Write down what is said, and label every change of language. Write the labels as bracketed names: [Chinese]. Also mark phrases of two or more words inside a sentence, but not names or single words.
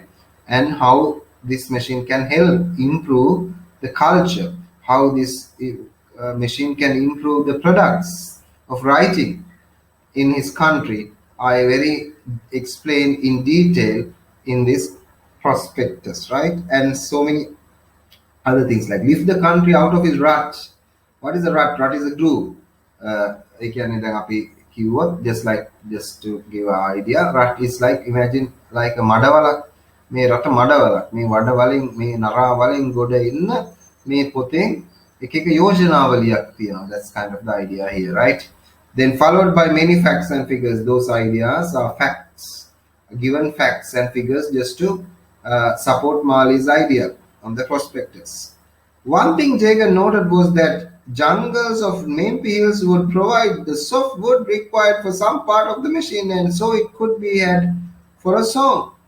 [English] And how this machine can help improve the culture, how this machine can improve the products of writing in his country. I very explain in detail in this prospectus, right? And so many other things like lift the country out of his rut. What is a rut? Rut is a groove. [Sinhala] ඒ කියන්නේ දැන් අපි කිව්වොත් [English] just to give an idea, rut is like, imagine like a මඩවලක්. [Sinhala] මේ රට මඩවලක්. මේ වඩ වලින් මේ නරා වලින් ගොඩ ඉන්න මේ පොතෙන් එක එක යෝජනාවලියක් තියෙනවා. [English] That's kind of the idea here, right? Then followed by many facts and figures. Those ideas are facts, given facts and figures just to support Marley's idea on the prospectus. One thing Jagan noted was that jungles of Mempi Hills would provide the soft wood required for some part of the machine, and so it could be had for a song.